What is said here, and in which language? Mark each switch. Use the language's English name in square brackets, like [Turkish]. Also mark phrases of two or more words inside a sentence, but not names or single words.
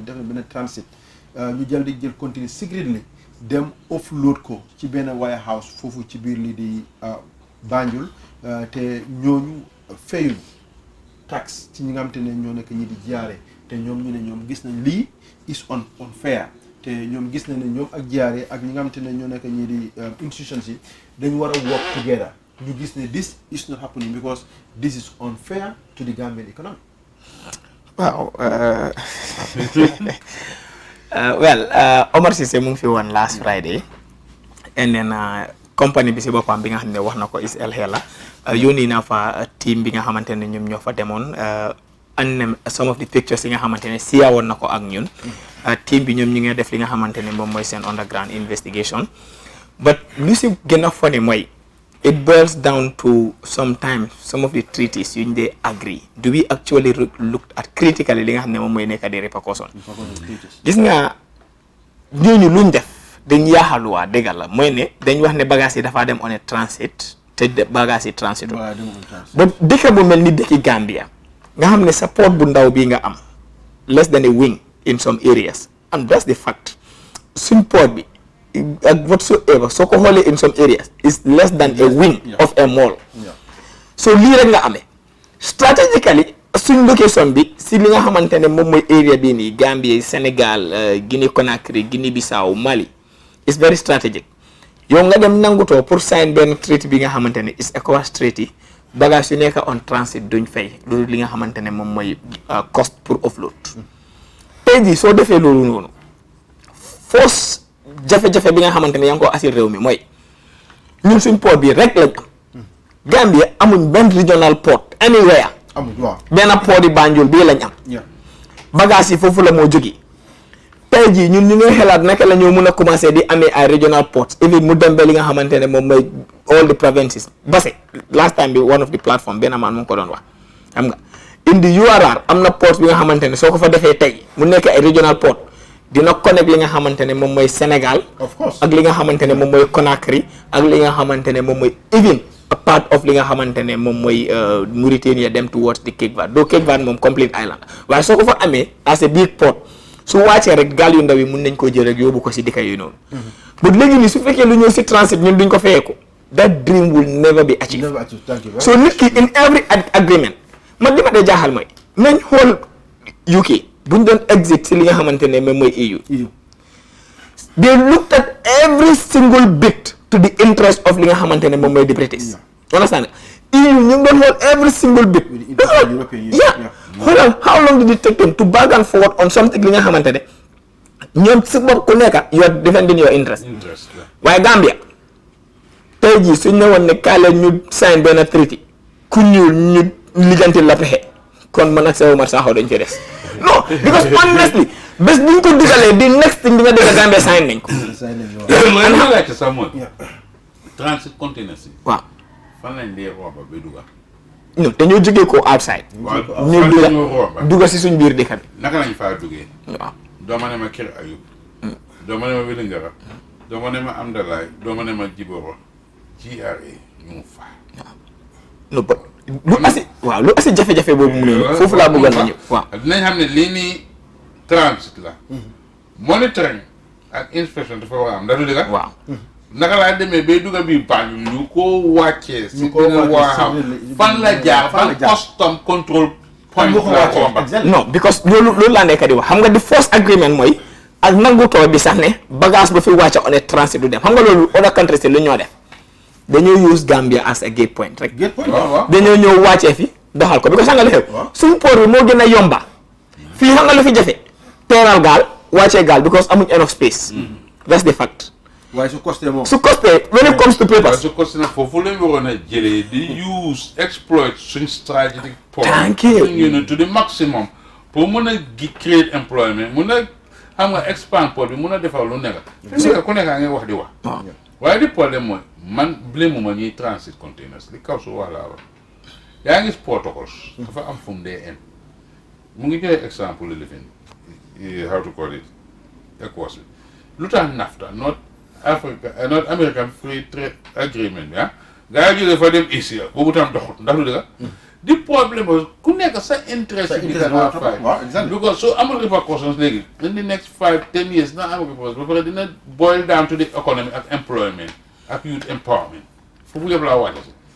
[Wolof] def na benn transit ñu jël di jël conteneur secretly dem offload ko ci benn warehouse foofu ci biir lii di Banjul te ñooñu fayuñ tax ci ñi nga xamante ne ñoo nekk ñi di jaare te ñoom ñu ne ñoom gis nañ lii [English] is unfair [Wolof] te ñoom gis nañ ne ñoom ak jaare ak ñi nga xamante ne ñoo nekk ñi di institutions yi dañu war a [English] work together [Wolof] ñu gis ne [English] this is not happening because this is unfair to the Gambian economy. Wow. Well, [Wolof] Omar Cissé mu ngi fi woon [English] last Friday, and then [Wolof] company bi si boppam bi nga xam ne wax na ko is El Hela yónni na fa team bi nga xamante ne ñoom ñoo fa demoon [English] and some of the pictures [Wolof] yi nga xamante ne siya woon na ko ak ñun. Team bi ñoom ñu ngi def li nga xamante ne moom mooy seen [English] underground investigation, [Wolof] but lu si gën a funny mooy [English] it boils down to sometimes some of the treaties [Wolof] yuñ dee agree [English] do we actually look at critically [Wolof] li nga xam ne moom mooy nekk di repercussion. Gis nga ñooñu luñ def dañ yaaxaluwaa déggal la mooy ne dañ wax ne bagage yi dafa dem [English] on a transit [Wolof] te bagage yi transit ba dëkk bu mel ni dëkki Gambia nga xam ne sa port bu ndaw bii nga am [English] less than a wing in some areas, and that's the fact. [Wolof] Suñ port bi [English] whatsoever [Wolof] soo ko xoolee [English] in some areas is less than a wing of a mall. [Wolof] So lii rek nga amee strategically suñ location bi si li nga xamante ne moom mooy area bii nii Gambie, Sénégal, Guinée Conakry, Guinée Bissau, Mali [English] is very strategic. [Wolof] Yow nga dem nangutoo pour sign benn treaty bi nga xamante ne [English] is ECOWAS treaty [Wolof] bagage yu nekk [English] on transit [Wolof] duñ fay loolu li nga xamante ne moom mooy cost pour offload. Tey jii soo defee loolu noonu force jafe-jafe bi nga xamante ne yaa ngi ko assuré réew mi mooy ñun suñ port bi rek lañ am. Gambia amuñ benn [English] regional port anywhere. [Wolof] benn port di Banjul bii lañ am. bagage yi foofu la moo jógee. tey jii ñun ñu ngi xelaat naka la ñoo mën a commencé di amee ay [English] regional ports even [Wolof] mu dem ba li nga xamante ne moom mooy [English] all the provinces. [Wolof] Base [English] last time [Wolof] bi [English] one of the platform [Wolof] benn man mu ngi ko doon wax xam nga indi URR am na port bi nga xamante ne soo ko fa defee tey mu nekk ay [English] regional port [Wolof] dina connect li nga xamante ne moom mooy Sénégal. [English] Of course. [Wolof] ak li nga xamante ne moom mooy Conakry ak li nga xamante ne moom mooy [English] even a part of [Wolof] li nga xamante ne moom mooy Mauritania dem [English] towards the Cape Verde. [Wolof] doo Cape Verde moom complete island waaye soo ko fa amee [English] as a big port [Wolof] su wàccee rek gaal yu ndaw yi mun nañ koo jël rek yóbbu ko si dëkk yooyu noonu. but léegi nii su fekkee lu ñëw si transit ñun duñ ko fayeeku [English] that dream will never be achieved. [Wolof] So nit ki [English] in every agreement [Wolof] man li ma dee jaaxal mooy nañ xool UK buñ doon exit si li nga xamante ne moom mooy EU. [English] They looked at every single bit to the interest of [Wolof] li nga xamante ne moom mooy [English] the British. Understand? [Wolof] EU ñu ngi doon xool [English] every single bit. Xoolal how long did it take them to back and forward on something [Wolof] li nga xamante ne ñoom si bopp ku nekk [English] you are defending your interest. [Wolof] waaye Gambia tey jii suñ ne woon ne kaay leen ñu sign benn treaty ku ñuul ñu lijjanti la pexe kon man ak sa Omar Sakho dañ ci des non because honestly bés bu ñu ko dugalee di [English] next thing [Wolof] bi nga dégg Gambia sign nañ ko. man ma laajte sax mooy [English] transit containers [Wolof] yi. waaw fan lañ dee rooba ba dugal. non dañoo jógee ko outside. ñu duga si suñ biir dëkk bi. naka lañ faa duggee. waaw doo ma ne ma Kër Ayub. doo ma ne ma Wélingara. doo ma ne ma Amdalaay doo ma ne ma Jiboro. GRA ñu faa. non ba lu asi waaw lu asi jafe-jafe boobu mu ne foofu laa bëggoon na ñëw waaw. dinañ xam ne lii nii transit la. monitoring ak inspection dafa war a am ndax du dëgg. waaw. naka laa demee bay dugga bi Banjul ñu ko wàccee si dina waa fan la jaar fan [English] custom control point [Wolof] non because loolu laa nekk di wax xam nga di first agreement mooy ak nangutoo bi sax ne bagage ba fi wàcce [English] on a transit [Wolof] du dem xam nga loolu [English] other countries [Wolof] lu ñoo def dañoo use Gambia [English] as a gate point [Wolof] rek dañoo ñëw wàccee fi doxal ko because xam nga li xew suñ port bi moo gën a yomba fii xam nga lu fi jafe teeral gaal wàccee gaal because amuñ [English] enough space that's the fact. [Wolof] waaye su costé moom. su costé [English] when it comes to papers. [Wolof] su costé nag foofu lañ waroon a jëlee di [English] use exploit [Wolof] suñ [English] strategic point. thank you to the maximum [Wolof] pour mun a [English] create employment [Wolof] mun a xam nga expand port bi mun a defar lu nekk. fi ku nekk ngay wax di wax. waaye di problème mooy man blame ma ñuy [English] transit containers [Wolof] li kaw su wax laa wax yaa ngi protocols. dafa am fu mu dee en mu ngi joxe exemple li lifin [English] how to call it [Wolof] ECOWAS bi lu tax NAFTA [English] not American Free Trade Agreement [Wolof] bi gaa yi jógee fa dem Asia boobu tam doxut ndax lu dëgg di problème ku nekk sa interest bi dana fay because so amul repercussions léegi [English] in the next 5-10 years [Wolof] dina am repercussions ba pare dina [English] boil down to the economy [Wolof] ak employment ak [English] youth empowerment [Wolof] foofu yëpp laa wàcce